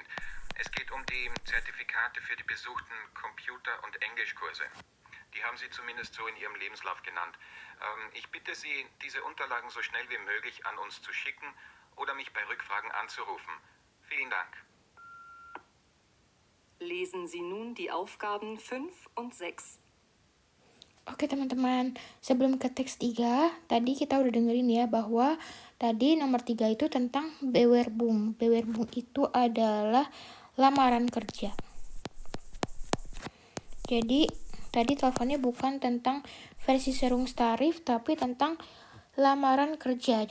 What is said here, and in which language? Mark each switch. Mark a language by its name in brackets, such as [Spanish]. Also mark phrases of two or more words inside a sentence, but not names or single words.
[German] Es geht um die Zertifikate für die besuchten Computer- und Englischkurse. Die haben Sie zumindest so in Ihrem Lebenslauf genannt. Ich bitte Sie, diese Unterlagen so schnell wie möglich an uns zu schicken oder mich bei Rückfragen anzurufen. Vielen Dank. Lesen Sie nun die Aufgaben 5 und 6. [Indonesian] Oke teman-teman, sebelum ke teks 3, tadi kita udah dengerin ya bahwa tadi nomor 3 itu tentang Bewerbung. Bewerbung itu adalah lamaran kerja. Jadi tadi teleponnya bukan tentang Versicherungstarif, tapi tentang lamaran kerja.